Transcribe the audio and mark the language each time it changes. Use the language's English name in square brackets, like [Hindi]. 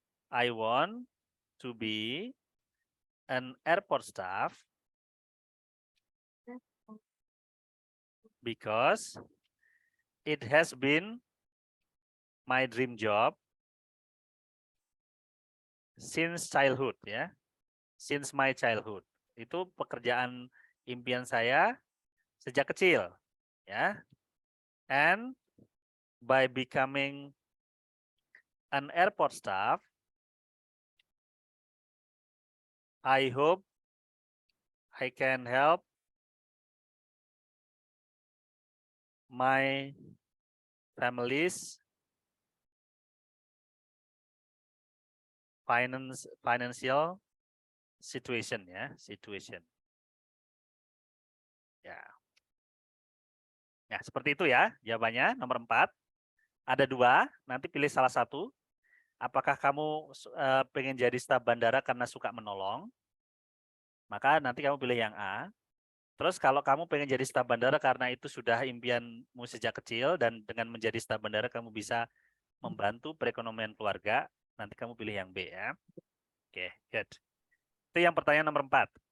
[English] I want to be an airport staff because it has been my dream job since childhood ya. Since my childhood. [Indonesian] Itu pekerjaan impian saya sejak kecil ya. [English] And by becoming an airport staff, I hope I can help my family's financial situation ya, Ya. [Indonesian] Ya, seperti itu ya jawabannya. Nomor 4. Ada 2, nanti pilih salah satu. Apakah kamu pengen jadi staf bandara karena suka menolong? Maka nanti kamu pilih yang A. Terus kalau kamu pengen jadi staf bandara karena itu sudah impianmu sejak kecil dan dengan menjadi staf bandara kamu bisa membantu perekonomian keluarga, nanti kamu pilih yang B ya. Oke, good. Itu yang pertanyaan nomor 4.